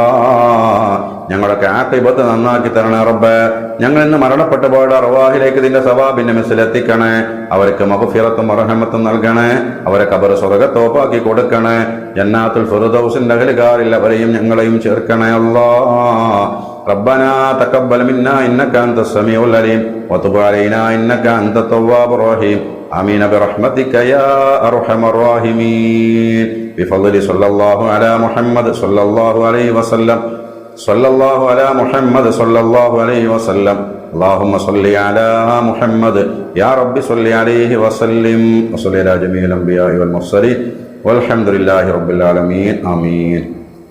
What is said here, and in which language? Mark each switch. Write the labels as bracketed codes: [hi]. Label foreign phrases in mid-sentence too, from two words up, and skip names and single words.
[ml] ഞങ്ങളൊക്കെ ആഖിബത്ത് നന്നാക്കി തരണേ റബ്ബേ. ഞങ്ങൾ ഇന്ന് മരണപ്പെട്ടു പോയ അർവാഹിലേക്ക് നിന്റെ സവാബിന്റെ മിസ്സിലെത്തിക്കണേ. അവർക്ക് മഗ്ഫിറത്തും റഹ്മത്തും നൽകണേ. അവരെ ഖബർ സ്വർഗ്ഗത്തോപ്പാക്കി കൊടുക്കണേ. ജന്നാത്തുൽ ഫിർദൗസിന്റെ അഹ്ലുകാരിൽ അവരെയും ഞങ്ങളെയും ചേർക്കണേ അല്ലാ. [ar] ربنا تقبل منا إنك أنت السميع العليم وتب علينا إنك أنت التواب الرحيم آمين برحمتك يا أرحم الراحمين بفضل صلى الله على محمد صلى الله عليه وسلم صلى الله على محمد صلى الله عليه وسلم اللهم صل على محمد يا رب صل عليه وسلم وصل على جميع الأنبياء والمرسلين والحمد لله رب العالمين آمين.